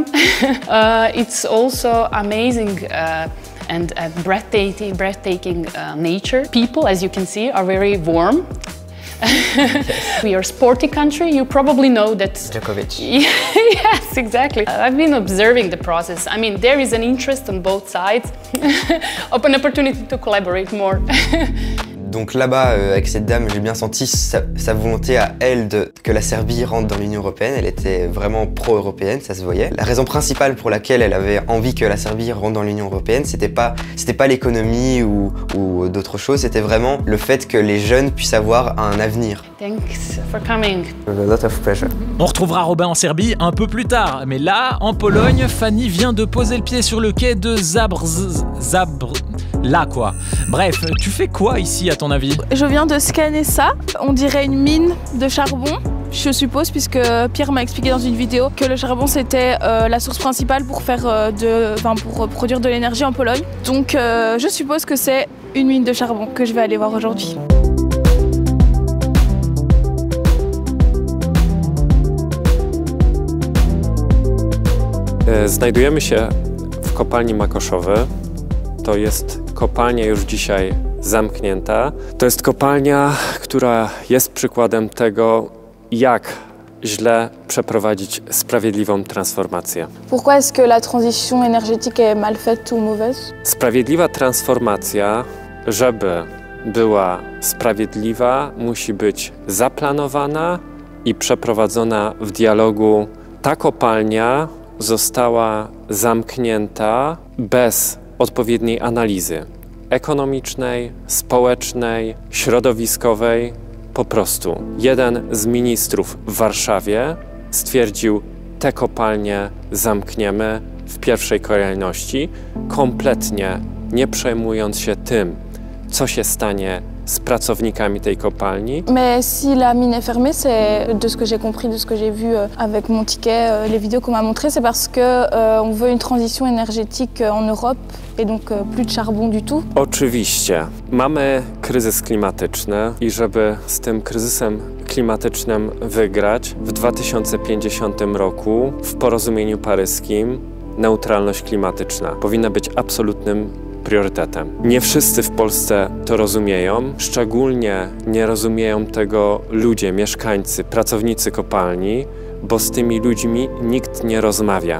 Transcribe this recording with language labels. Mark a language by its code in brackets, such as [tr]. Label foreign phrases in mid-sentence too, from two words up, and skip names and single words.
[en] It's also amazing and breathtaking nature. People, as you can see, are very warm. Yes. We are a sporty country. You probably know that. Djokovic. Yes, exactly. I've been observing the process. I mean, there is an interest on both sides, an opportunity to collaborate more. [fr] Donc là-bas, avec cette dame, j'ai bien senti sa volonté à elle que la Serbie rentre dans l'Union européenne. Elle était vraiment pro-européenne, ça se voyait. La raison principale pour laquelle elle avait envie que la Serbie rentre dans l'Union européenne, c'était pas l'économie ou d'autres choses, c'était vraiment le fait que les jeunes puissent avoir un avenir. [en] Thanks for coming. A lot of pleasure. [fr] On retrouvera Robin en Serbie un peu plus tard, mais là, en Pologne, Fanny vient de poser le pied sur le quai de là quoi. Bref, tu fais quoi ici à ton avis? Je viens de scanner ça, on dirait une mine de charbon. Je suppose, puisque Pierre m'a expliqué dans une vidéo que le charbon c'était la source principale pour pour produire de l'énergie en Pologne. Donc je suppose que c'est une mine de charbon que je vais aller voir aujourd'hui. [pl] Znajdujemy się w kopalni Makoszowy. To jest kopalnia już dzisiaj zamknięta. To jest kopalnia, która jest przykładem tego, jak źle przeprowadzić sprawiedliwą transformację. [fr] Pourquoi est-ce que la transition énergétique est mal faite ou mauvaise? [pl] Sprawiedliwa transformacja, żeby była sprawiedliwa, musi być zaplanowana i przeprowadzona w dialogu. Ta kopalnia została zamknięta bez odpowiedniej analizy ekonomicznej, społecznej, środowiskowej. Po prostu jeden z ministrów w Warszawie stwierdził, te kopalnie zamkniemy w pierwszej kolejności, kompletnie nie przejmując się tym, co się stanie z pracownikami tej kopalni. [fr] Mais si la mine est fermée, c'est de ce que j'ai compris, de ce que j'ai vu avec mon ticket, les vidéos qu'on m'a montrées, c'est parce que on veut une transition énergétique en Europe et donc plus de charbon du tout. [pl] Oczywiście. Mamy kryzys klimatyczny i żeby z tym kryzysem klimatycznym wygrać, w 2050 roku w porozumieniu paryskim neutralność klimatyczna powinna być absolutnym priorytetem. Nie wszyscy w Polsce to rozumieją, szczególnie nie rozumieją tego ludzie, mieszkańcy, pracownicy kopalni, bo z tymi ludźmi nikt nie rozmawia.